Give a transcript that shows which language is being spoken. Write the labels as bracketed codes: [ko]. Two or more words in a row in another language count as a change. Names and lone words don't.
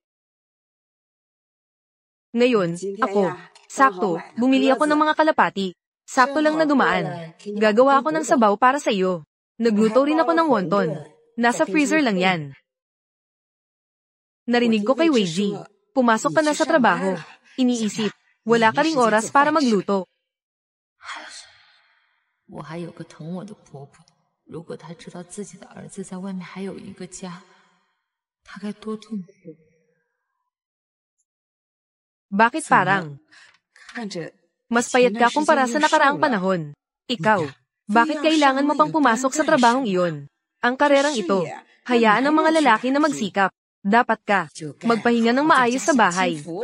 [tl] Ngayon, ako, sakto, bumili ako ng mga kalapati. Sakto lang na dumaan. Gagawa ako ng sabaw para sa iyo. Nagluto rin ako ng wonton. Nasa freezer lang yan. Narinig ko kay Wei Ji. Pumasok ka na sa trabaho. Iniisip, wala ka ring oras para magluto. [zh] 我还有个疼我的婆婆，如果她知道自己的儿子在外面还有一个家，她该多痛苦。 [tl] Bakit parang? Mas payat ka kumpara sa nakaraang panahon. Ikaw, bakit kailangan mo pang pumasok sa trabahong iyon? Ang karerang ito, hayaan ang mga lalaki na magsikap. Dapat ka, magpahinga ng maayos sa bahay.